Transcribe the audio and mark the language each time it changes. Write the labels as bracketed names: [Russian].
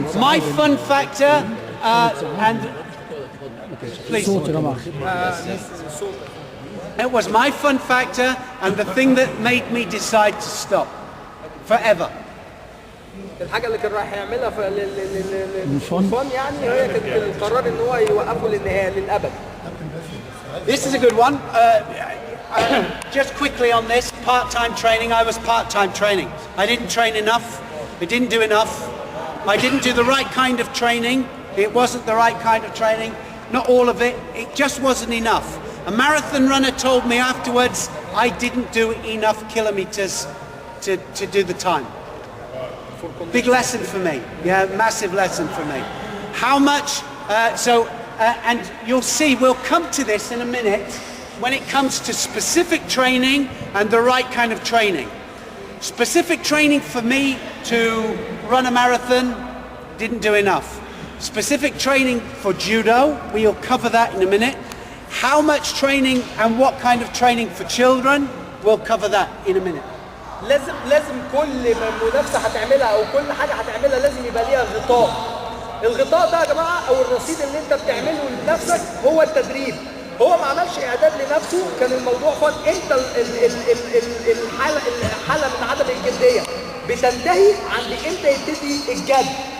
[English] My fun factor and please. It was my fun factor and the thing that made me decide to stop forever. [Arabic] الحاجه اللي كان رايح يعملها في الفن يعني هي كانت القرار ان هو يوقفه للنهايه للابد. [English] This is a good one. Just quickly on this part-time training. I was part-time training. I didn't train enough. I didn't do enough. I didn't do the right kind of training. It wasn't the right kind of training. Not all of it. It just wasn't enough. A marathon runner told me afterwards I didn't do enough kilometers to do the time. Big lesson for me. Yeah, massive lesson for me. How much? So and you'll see, we'll come to this in a minute, when it comes to specific training and the right kind of training. Specific training for me to run a marathon, didn't do enough. Specific training for judo, we'll cover that in a minute. How much training and what kind of training for children, we'll cover that in a minute. [Arabic] لازم كل منافسه هتعملها او كل حاجه هتعملها لازم يبقى ليها غطاء. الغطاء ده يا جماعه او الرصيد اللي انت بتعمله لنفسك هو التدريب. هو ما عملش اعداد لنفسه، كان الموضوع فن. انت الحاله من عدم الجديه بتنتهي عند امتى يبتدي الجد.